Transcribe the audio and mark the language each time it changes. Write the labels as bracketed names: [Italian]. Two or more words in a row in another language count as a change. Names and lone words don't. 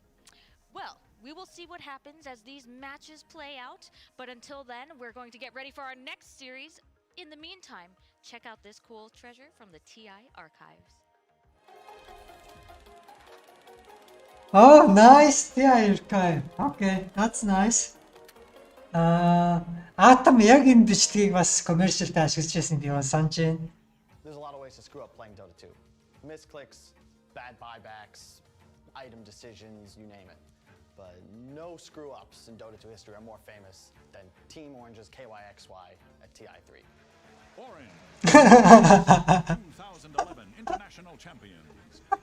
[English] Well, we will see what happens as these matches play out, but until then, we're going to get ready for our next series. In the meantime, check out this cool treasure from the TI archives. Oh, nice TI archive. Okay, that's nice. [Mongolian] Atom яг энэ бичлэгийг бас commercial-тай ашиглаж байсан би санаж байна. [English] There's a lot of ways to screw up playing Dota 2. Misclicks, bad buybacks, item decisions, you name it. But no screw-ups in Dota 2 history are more famous than Team Orange's KYXY at TI3. Orange, 2011 International Champions.